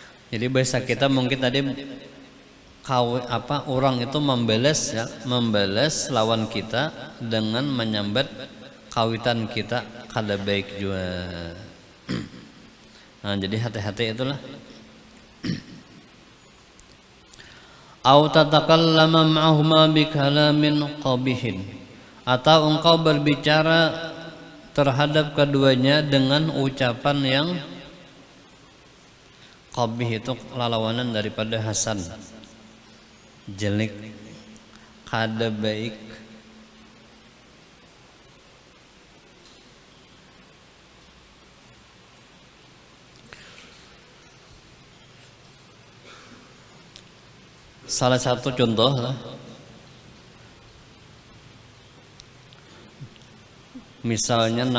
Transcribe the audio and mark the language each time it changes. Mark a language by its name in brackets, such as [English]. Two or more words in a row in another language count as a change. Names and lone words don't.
[Indonesian] Jadi bahasa kita mungkin tadi orang itu membalas ya, membalas lawan kita dengan menyambat kawitan kita kada baik juga. Nah, jadi hati-hati itulah. [Arabic] أو تتكلم معهما بكلام قبيح, [Indonesian] atau engkau berbicara terhadap keduanya dengan ucapan yang qabih, [Banjar] itu lalawanan daripada hasan, jelek, kada baik. Salah satu contoh lah, misalnya nang